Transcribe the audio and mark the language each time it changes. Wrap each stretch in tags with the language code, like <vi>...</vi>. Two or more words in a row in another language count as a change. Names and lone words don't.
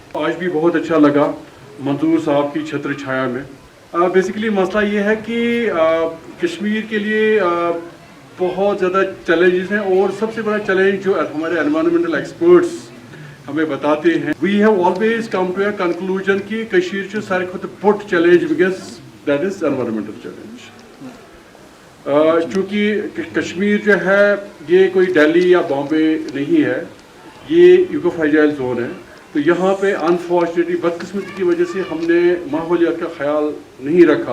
<ur>آج بھی بہت اچھا لگا منظور صاحب کی چھتر چھایا میں. بیسیکلی مسئلہ یہ ہے کہ کشمیر کے لیے بہت زیادہ چیلنجز ہیں, اور سب سے بڑا چیلنج جو ہمارے</ur> <en>environmental experts</en> <ur>ہمیں بتاتے ہیں,</ur> <en>we have always come to a conclusion</en> <ur>کہ</ur> <ks>کشمیر چھُ ساروی کھۄتہٕ بوٚڑ چیلنج وٕنکیٚس,</ks> <en>that is environmental challenge.</en> <ur>چونکہ کشمیر جو ہے یہ کوئی دہلی یا بامبے نہیں ہے, یہ</ur> <en>eco fragile zone</en> <ur>ہے. تو یہاں پہ</ur> <en>انفارچونیٹلی</en> <ur>بدقسمتی کی وجہ سے ہم نے ماحولیات کا خیال نہیں رکھا.</ur>